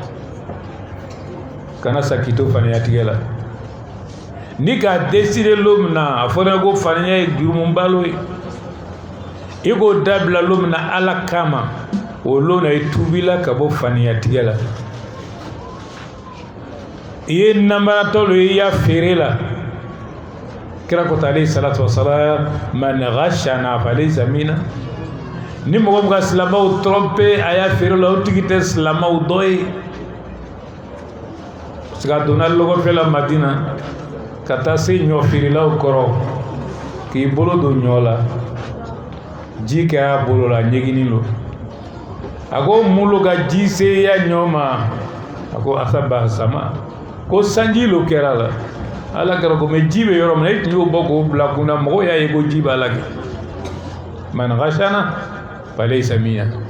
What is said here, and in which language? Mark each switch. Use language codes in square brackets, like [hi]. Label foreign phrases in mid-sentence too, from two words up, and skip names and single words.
[bm] kana sa k'i to faniya tigɛ la ni k'a décider lo min na a fɔra ko faniya ye jurumunba lo ye i k'o dabila lo min na Ala kama o lo na i tubila ka bɔ faniya tigɛ la i ye namaratɔ lo i y'a feere la kira ko [ar] عليه الصلاة والسلام من غشنا فليس منا [bm] ni mɔgɔ min ka silamɛw tromper a y'a feere la o tigi tɛ silamɛw dɔ ye [fr] parce que [bm] a donna lɔgɔfɛ la Madina ka taa se ɲɔ feerelaw kɔrɔ k'i bolo don ɲɔ la ji kɛra bolo la ɲɛgini lo a ko mun lo ka ji se ya ɲɔ ma a ko asaba sama ko sanji lo kɛra la Ala kɛra ko mɛ ji bɛ yɔrɔ min na e tun y'o bɔ k'o bila kun na mɔgɔw y'a ye ko ji b'a la kɛ [ar] من غشنا فليس منا